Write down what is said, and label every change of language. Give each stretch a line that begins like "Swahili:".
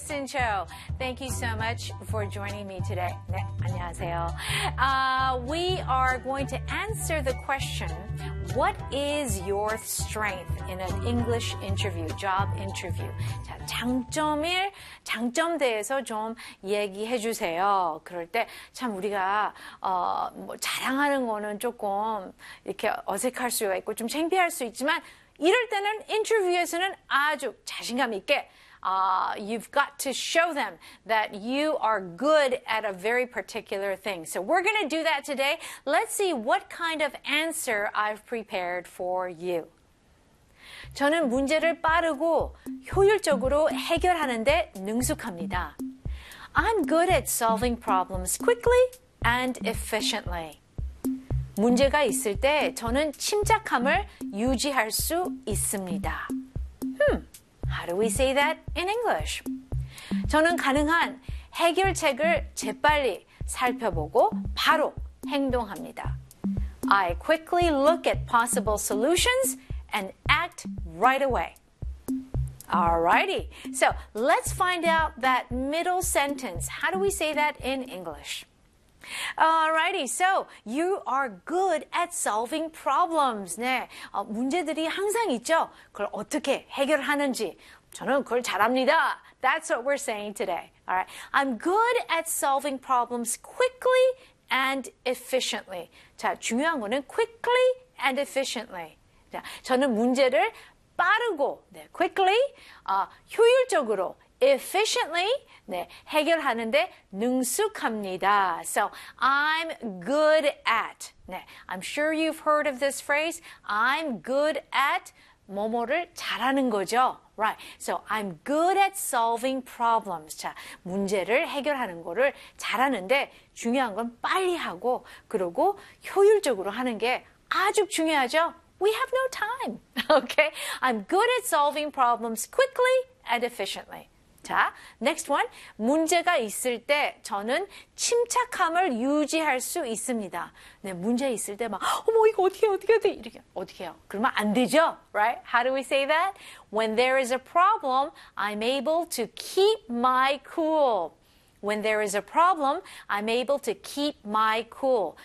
English: Kristen Cho, thank you so much for joining me today.
Korean: 네, 안녕하세요.
English: We are going to answer the question, what is your strength in an English interview, job interview?
Korean: 자, 장점 대해서 좀 얘기해 주세요. 그럴 때 참 우리가 뭐 자랑하는 거는 조금 이렇게 어색할 수 있고 좀 창피할 수 있지만 이럴 때는 인터뷰에서는 아주 자신감 있게
English: you've got to show them that you are good at a very particular thing. So we're going to do that today. Let's see what kind of answer I've prepared for you.
Korean: 저는 문제를 빠르고 효율적으로 해결하는데 능숙합니다.
English: I'm good at solving problems quickly and efficiently.
Korean: 문제가 있을 때 저는 침착함을 유지할 수 있습니다.
English: How do we say that in English?
Korean: 저는 가능한 해결책을 재빨리 살펴보고 바로 행동합니다.
English: I quickly look at possible solutions and act right away. Alrighty, so let's find out that middle sentence. How do we say that in English? Alrighty, so you are good at solving problems.
Korean: 네, 문제들이 항상 있죠. 그걸 어떻게 해결하는지 저는 그걸 잘합니다.
English: That's what we're saying today. Alright, I'm good at solving problems quickly and efficiently.
Korean: 자, 중요한 거는
English: quickly and efficiently.
Korean: 자, 저는 문제를 빠르고, 네, quickly, 효율적으로, efficiently, 네, 해결하는데 능숙합니다.
English: So, I'm good at. 네, I'm sure you've heard of this phrase. I'm good at
Korean: 뭐뭐를 잘하는 거죠.
English: Right. So, I'm good at solving problems.
Korean: 자, 문제를 해결하는 거를 잘하는데 중요한 건 빨리 하고 그리고 효율적으로 하는 게 아주 중요하죠.
English: We have no time. Okay? I'm good at solving problems quickly and efficiently.
Korean: 자,
English: next one.
Korean: 문제가 있을 때 저는 침착함을 유지할 수 있습니다. 네, 문제 있을 때 막, 어머, 이거 어떻게 해야 돼? 이렇게, 어떻게 해요? 그러면 안 되죠?
English: Right? How do we say that? When there is a problem, I'm able to keep my cool. When there is a problem, I'm able to keep my cool.